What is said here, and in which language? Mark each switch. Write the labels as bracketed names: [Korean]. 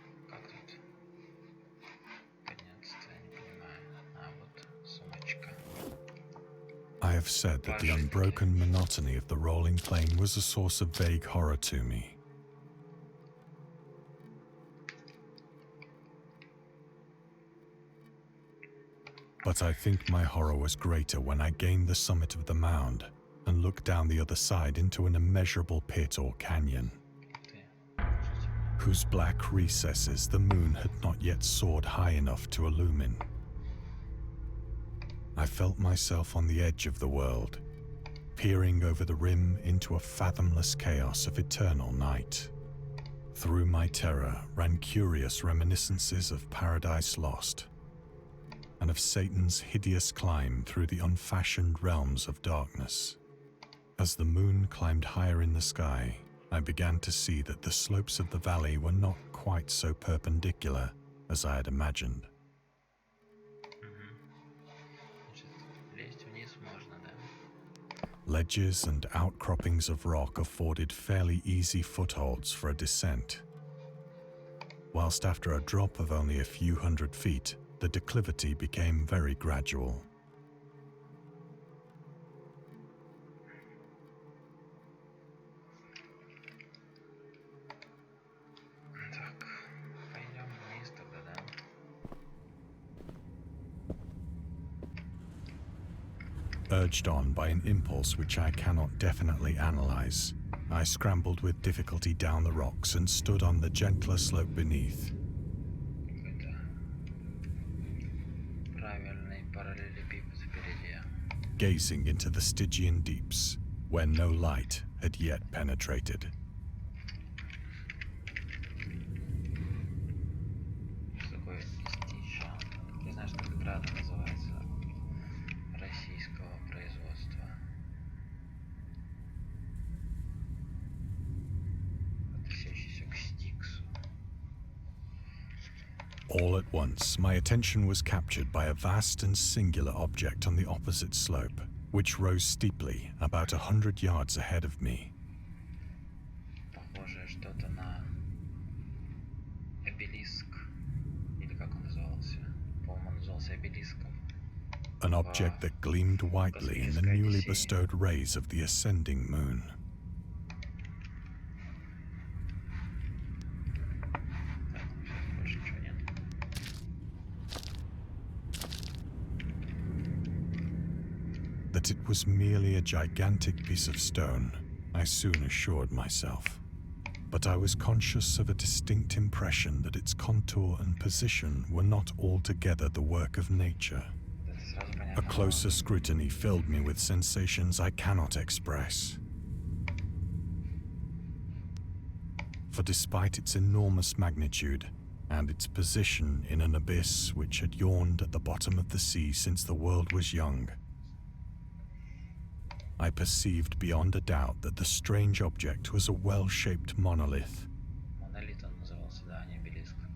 [Russian] Как тут подняться-то, я не понимаю. А, вот сумочка. [English] I have said that the unbroken monotony of the rolling plain was a source of vague horror to me. But I think my horror was greater when I gained the summit of the mound and looked down the other side into an immeasurable pit or canyon, [Russian] Ты. [English] whose black recesses the moon had not yet soared high enough to illumine. I felt myself on the edge of the world, peering over the rim into a fathomless chaos of eternal night. Through my terror ran curious reminiscences of Paradise Lost, and of Satan's hideous climb through the unfashioned realms of darkness. As the moon climbed higher in the sky, I began to see that the slopes of the valley were not quite so perpendicular as I had imagined. [Russian] Значит, лезть вниз можно, да? [English] Ledges and outcroppings of rock afforded fairly easy footholds for a descent, whilst after a drop of only a few hundred feet, the declivity became very gradual. [Russian] Так, пойдем вниз тогда, да? [English] Urged on by an impulse which I cannot definitely analyze, I scrambled with difficulty down the rocks and stood on the gentler slope beneath. [Russian] Какой-то правильный параллелепипед впереди. [English] Gazing into the Stygian deeps, where no light had yet penetrated. [Russian] Что такое истича? Не знаю, что игра называется. Российского производства. Относящийся к [English] All at once, my attention was captured by a vast and singular object on the opposite slope, which rose steeply about 100 yards ahead of me. [Russian] Похоже что-то на обелиск, или как он назывался? По-моему, он назывался обелиском. [English] An object that gleamed whitely in the newly bestowed rays of the ascending moon. [Russian] Так, больше ничего нет. [English] That it was merely a gigantic piece of stone, I soon assured myself. But I was conscious of a distinct impression that its contour and position were not altogether the work of nature. A closer scrutiny filled me with sensations I cannot express. For despite its enormous magnitude and its position in an abyss which had yawned at the bottom of the sea since the world was young, I perceived beyond a doubt that the strange object was a well-shaped monolith, [Russian] Монолит он назывался, да, не обелиск.